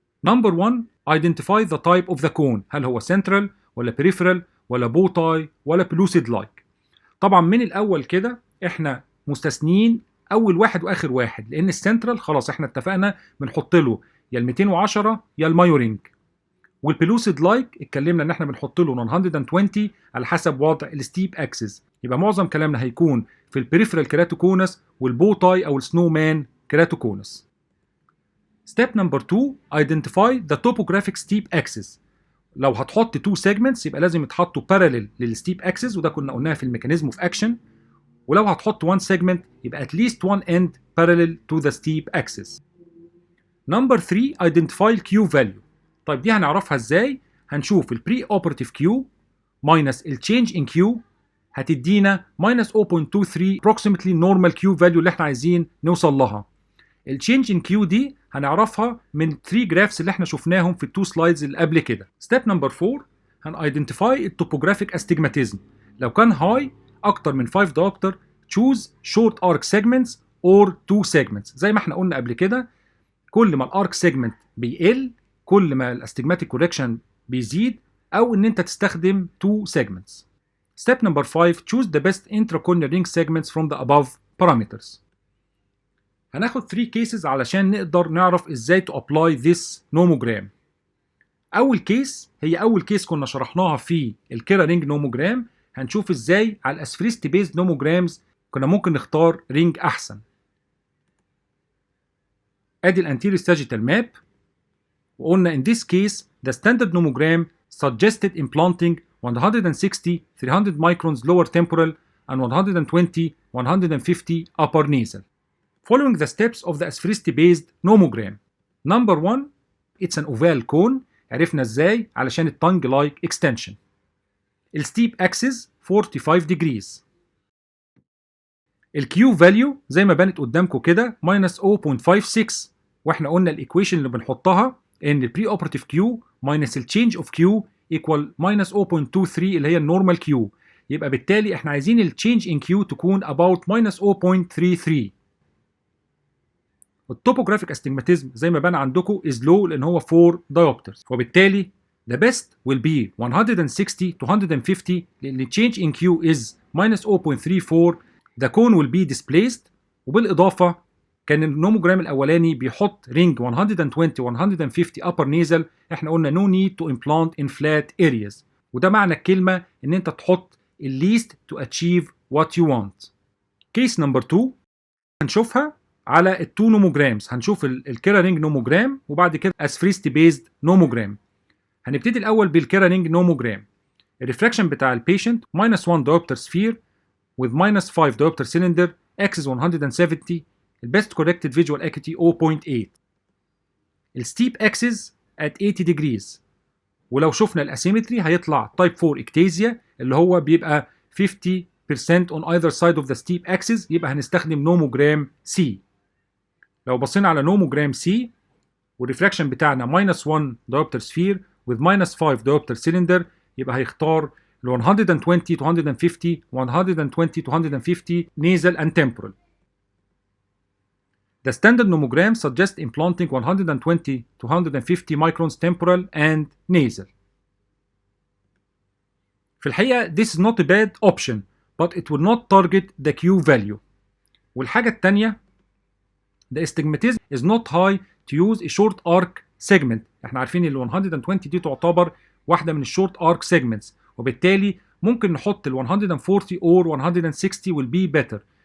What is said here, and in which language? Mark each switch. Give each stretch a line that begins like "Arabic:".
English: number 1 identify the type of the cone،
Arabic: هل هو
English: central ولا peripheral ولا bow tie ولا pellucid like.
Arabic: طبعا من الاول كده احنا مستثنين اول واحد واخر واحد، لان السنترال خلاص احنا اتفقنا بنحط له يا ال 210 يا المايورينج، والبلوسيد لايك اتكلمنا ان احنا بنحط له 120 على حسب وضع الستيب اكسس. يبقى معظم كلامنا هيكون في البريفرال كيراتوكونس والبوتاي او السنو مان كيراتوكونس.
English: Step number 2 identify the topographic steep axis.
Arabic: لو هتحط 2 segments يبقى لازم يتحطوا parallel للستيب اكسس، وده كنا قلناها في الميكانيزم اوف اكشن. ولو هتحط
English: 1 segment يبقى at least one end parallel to the steep axis. Number 3 identify Q value.
Arabic: طيب دي هنعرفها ازاي؟ هنشوف ال pre-operative Q minus ال change in Q هتدينا minus 0.23
English: approximately normal Q value
Arabic: اللي احنا عايزين نوصل لها. ال change in Q دي هنعرفها من 3 graphs اللي احنا شفناهم في ال 2 slides اللي قبل كده.
English: Step number 4 هن identify ال topographic astigmatism.
Arabic: لو كان
English: high اكتر من 5 diopter choose short arc segments or 2 segments.
Arabic: زي ما احنا قلنا قبل كده كل ما الارك سيجمنت بيقل كل ما الاستجماتيك كوركشن بيزيد، او ان انت تستخدم 2 segments.
English: Step number 5 choose the best intracranial ring segments from the above parameters.
Arabic: هناخد 3 cases علشان نقدر نعرف ازاي
English: to apply this nomogram.
Arabic: اول كيس هي اول كيس كنا شرحناها في الكيرا رينج نوموجرام. هنشوف ازاي على الاسفريستي بيزد نوموجرامز كنا ممكن نختار رينج احسن. ادي الانتيريور ساجيتال ماب، وقلنا
English: in this case the standard nomogram suggested implanting 160 300 microns lower temporal and 120 150 upper nasal. Following the steps of the asphericity based nomogram. Number 1 it's an oval cone.
Arabic: عرفنا ازاي علشان
English: الtongue like extension.
Arabic: الستيب اكسس 45 degrees. الكيو فاليو زي ما بانت قدامكم كده minus 0.56، واحنا قلنا الايكويشن اللي بنحطها ان البري اوبراتيف كيو minus التشينج اوف كيو equal minus 0.23 اللي هي النورمال كيو، يبقى بالتالي احنا عايزين التشينج ان كيو تكون about minus 0.33.
English: التوبوجرافيك استجماتيزم
Arabic: زي ما بان عندكم
English: is low لان هو 4 diopters، وبالتالي the best will be 160 to 150 لان change in Q is minus 0.34. the cone will be displaced.
Arabic: وبالاضافه كان النوموجرام الاولاني بيحط رينج 120 150 upper nasal، احنا قلنا
English: no need to implant in flat areas،
Arabic: وده معنى الكلمه ان انت تحط
English: least to achieve what you want.
Arabic: كيس نمبر 2 هنشوفها على التو نوموجرامز، هنشوف الكيرارينج نوموجرام وبعد كده اسفريستي بيزد نوموجرام. هنبتدي الاول بالكيرارينج نوموجرام. الريفراكشن بتاع البيشنت
English: minus 1 diopter sphere with minus 5 diopter cylinder axis 170. البيست corrected visual acuity 0.8.
Arabic: الستيب اكسس at 80 degrees. ولو شفنا الاسيمتري هيطلع تايب 4 اكتازيا اللي هو بيبقى
English: 50% on either side of the steep axis،
Arabic: يبقى هنستخدم نوموجرام سي. لو بصينا على نوموجرام سي والريفراكشن بتاعنا minus 1 diopter sphere with minus 5 diopter cylinder، يبقى هيختار ال 120 to 150 120 to 150 nasal and temporal.
English: The standard nomogram suggests implanting 120 to 150 microns temporal and nasal.
Arabic: في الحقيقة
English: this is not a bad option but it will not target the Q value.
Arabic: والحاجة التانية
English: the astigmatism is not high to use a short arc segment.
Arabic: احنا عارفين ال 120 دي تعتبر واحدة من الشورت arc segments، وبالتالي ممكن نحط ال 140 or 160
English: will be better.